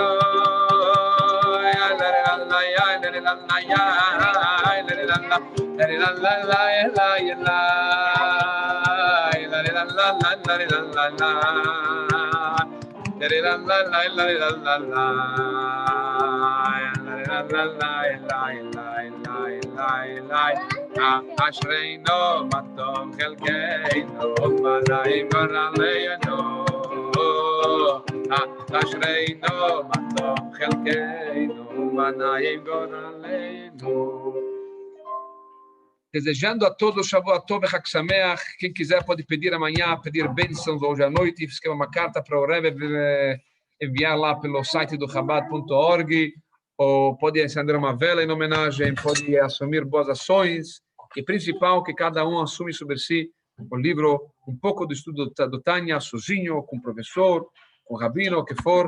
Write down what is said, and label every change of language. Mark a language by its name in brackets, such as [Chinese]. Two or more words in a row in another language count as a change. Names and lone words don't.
[Hebrew] Ya la la la ya la la la ya la la la la la la ya la la la la la la la la la אשרינו מה טוב חלקנו ומה נעים גורלנו. אשרינו מה טוב חלקנו ומה נעים גורלנו. [Portuguese] Desejando a todos [Hebrew] שבועות טוב [Portuguese] e [Hebrew] חג שמח. [Portuguese] Quem quiser pode pedir amanhã, pedir bênçãos hoje à noite, escreva uma carta para o Rebbe, enviar lá pelo site do Chabad.org, ou pode acender uma vela em homenagem, pode assumir boas ações, e principal, que cada um assume sobre si o livro, um pouco do estudo do Tânia, sozinho, com o professor, com o rabino, o que for.